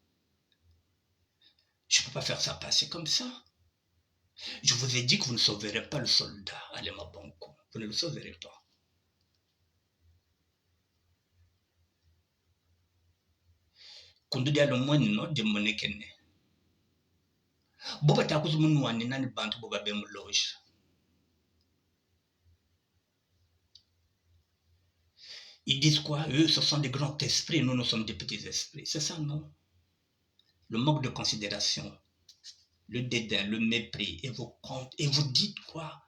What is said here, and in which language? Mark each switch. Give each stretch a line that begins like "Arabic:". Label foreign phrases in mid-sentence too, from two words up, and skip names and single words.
French: Je ne peux pas faire ça passer comme ça. Je vous ai dit que vous ne sauverez pas le soldat Alema Banco. Vous ne le sauverez pas.
Kongo: Kundu dia lo mwani no de monekene. Boba takuzu munu wani nani bantu boba be mu loge.
French: Ils disent quoi? Eux, ce sont des grands esprits, nous sommes des petits esprits. C'est ça, non? Le manque de considération, le dédain, le mépris, et vous dites quoi?